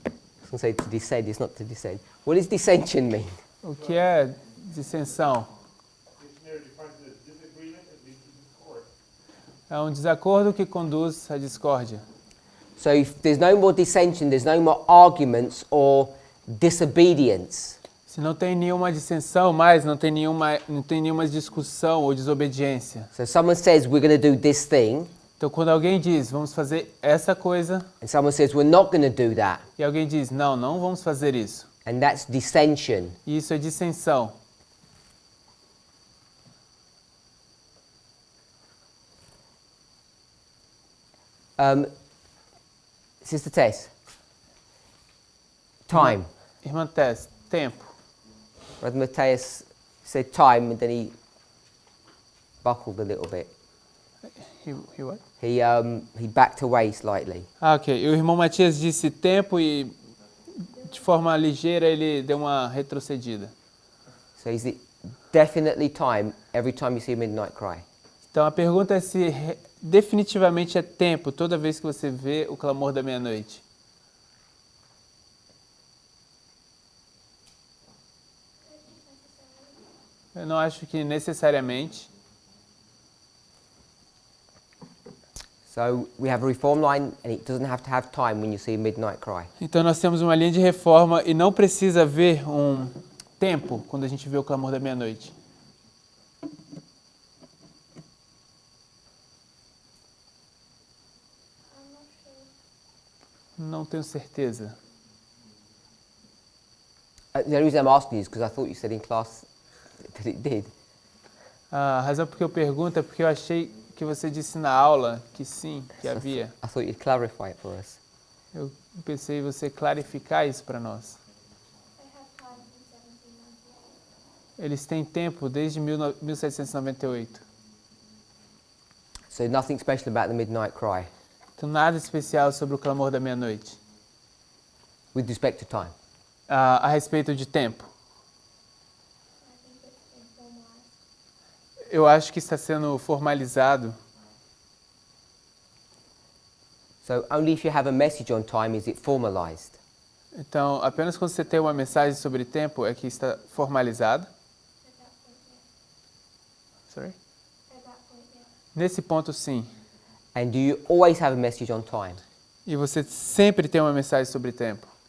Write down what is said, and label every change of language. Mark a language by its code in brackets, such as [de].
[en] I was going to say to descend, it's not to descend. What does dissension mean? [pt] O que é dissensão? [en] Dictionary defines it as disagreement that leads to discord. [pt] É um desacordo que conduz à discórdia. [en] So if there's no more dissension, there's no more arguments or disobedience. [pt] Se não tem nenhuma dissensão mais, não tem nenhuma discussão ou desobediência. [en] So someone says we're going to do this thing, [pt] Então, quando alguém diz, vamos fazer essa coisa, [en] and someone says we're not going to do that, [pt] e alguém diz, não, não vamos fazer isso. [en] and that's dissension. [pt] Isso é dissensão. [en] Sister Tess, time. [pt] Irmã Tess, tempo. [en] Brother Matthias said time, and then he buckled a little bit. He what? He backed away slightly. Ok. [pt] O irmão Matias disse tempo e, de forma ligeira, ele deu uma retrocedida. [en] So is it definitely time every time you see a midnight cry? [pt] Então, a pergunta é se definitivamente é tempo toda vez que você vê o clamor da meia-noite. Eu não acho que necessariamente. [en] So we have a reform line, and it doesn't have to have time when you see a midnight cry. [pt] Então nós temos uma linha de reforma e não precisa haver um tempo quando a gente vê o clamor da meia-noite. Não tenho certeza. [en] The reason I'm asking you is because I thought you said in class that it did. [pt] A razão por que eu pergunto é porque eu achei que você disse na aula que sim, que [en] So [pt] havia. [en] I thought you'd clarify it for us. [pt] Eu pensei em você clarificar isso para nós. Eles têm tempo desde 1798. [en] So nothing special about the midnight cry [pt] Então nada especial sobre o clamor da meia-noite. [en] with respect to time. [pt] A respeito de tempo. Eu acho que está sendo formalizado. [en] So only if you have a message on time is it formalized. [pt] Então, apenas quando você tem uma mensagem sobre tempo é que está formalizado. [en] Sorry? [pt] Nesse ponto, sim. [en] And do you always have a message on time? [pt] E você sempre tem uma mensagem sobre tempo.